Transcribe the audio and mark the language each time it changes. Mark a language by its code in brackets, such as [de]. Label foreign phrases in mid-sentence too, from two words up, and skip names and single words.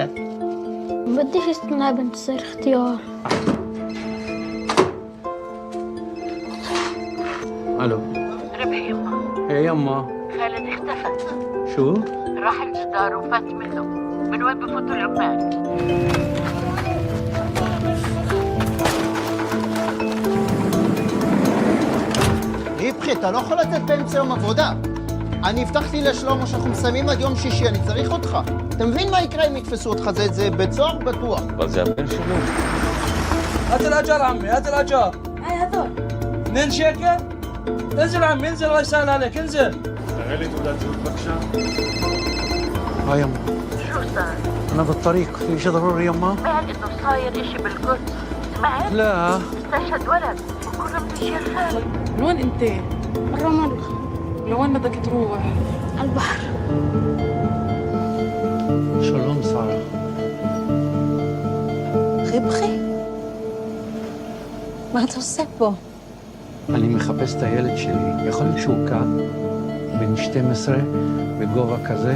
[ar] بديش استنى بنت تصير اختيار. الو ربحي يما. ايه يما. خالد اختفى. شو؟ راح الجدار وفات منه. من وين بفوتوا العمال؟ [he] רווחי, אתה לא יכול לתת באמצע יום עבודה. אני הבטחתי לשלמה שאנחנו מסיימים עד יום שישי, אני צריך אותך. אתה מבין מה יקרה אם יתפסו אותך? זה בית סוהר בטוח. אבל זה הבן שלי. [ar] هات الأجار عمي، هات الأجار. هاي هذول. 2 شيكل؟ انزل عمي، انزل الله يسهل عليك، انزل. تعالي تودع تزور بكشة. يما. شو صار؟ أنا بالطريق، في شيء ضروري يما؟ سمعت إنه صاير إشي بالقدس، سمعت؟ لا. استشهد ولد وكله بده يشيل خالد. من وين أنت؟ الرمل. لوين بدك تروح؟ على البحر. [he] שלום, שרה. רווחי? מה אתה עושה פה? אני מחפש את הילד שלי. יכול להיות שהוא כאן, בן 12, בגובה כזה?